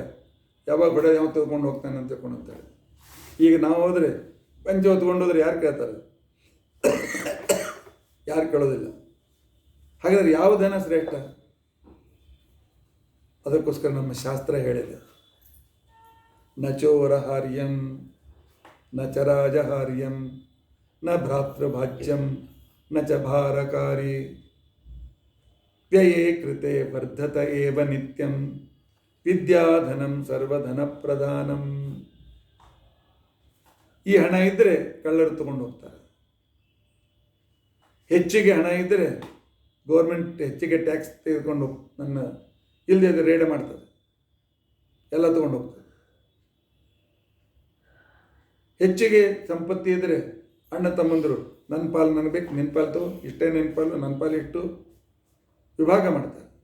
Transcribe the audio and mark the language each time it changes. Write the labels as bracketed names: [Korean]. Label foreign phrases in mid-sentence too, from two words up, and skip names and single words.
[Kannada] ಯಾವಾಗ ಹೊಡೆ ಯಾವ ತೊಗೊಂಡು ಹೋಗ್ತಾನೆ ಅಂತ ತಿಳ್ಕೊಂಡಂತೇಳಿ. ಈಗ ನಾವು ಹೋದರೆ ಪಂಚೆ ಹೊತ್ಕೊಂಡು ಹೋದ್ರೆ ಯಾರು ಕೇಳ್ತಾರೆ? ಯಾರು ಕೇಳೋದಿಲ್ಲ. ಹಾಗಾದರೆ ಯಾವ ಧನ ಶ್ರೇಷ್ಠ? ಅದಕ್ಕೋಸ್ಕರ ನಮ್ಮ ಶಾಸ್ತ್ರ ಹೇಳಿದೆ, [Sanskrit] ನ ಚೋರಹಾರ್ಯಂ ನ ಚ ರಾಜಹಾರ್ಯಂ ನ ಭ್ರಾತೃಭಾಜ್ಯಂ ನ ಚ ಭಾರಕಾರಿ ವ್ಯಯೇ ಕೃತೆ ವರ್ಧತ ಏವ ನಿತ್ಯಂ ವಿದ್ಯಾಧನಂ ಸರ್ವಧನ ಪ್ರಧಾನಂ. [Kannada] ಈ ಹಣ ಇದ್ದರೆ ಕಳ್ಳರು ತಗೊಂಡು ಹೋಗ್ತಾರೆ. ಹೆಚ್ಚಿಗೆ ಹಣ ಇದ್ದರೆ ಗೌರ್ಮೆಂಟ್ ಹೆಚ್ಚಿಗೆ ಟ್ಯಾಕ್ಸ್ ತೆಗೆದುಕೊಂಡು ನನ್ನ ಇಲ್ಲದೆ ರೇಡ್ ಮಾಡ್ತಾರೆ, ಎಲ್ಲ ತಗೊಂಡು ಹೋಗ್ತಾರೆ. ಹೆಚ್ಚಿಗೆ ಸಂಪತ್ತಿ ಇದ್ದರೆ ಅಣ್ಣ ತಮ್ಮಂದರು ನನ್ನ ಪಾಲು ನನಗೆ ಬೇಕು, ನಿನ್ನ ಪಾಲು ತಗೋ, ಇಷ್ಟೇ ನಿನ್ನ ಪಾಲು, ನನ್ನ ಪಾಲು ಇಟ್ಟು ವಿಭಾಗ ಮಾಡ್ತಾರೆ.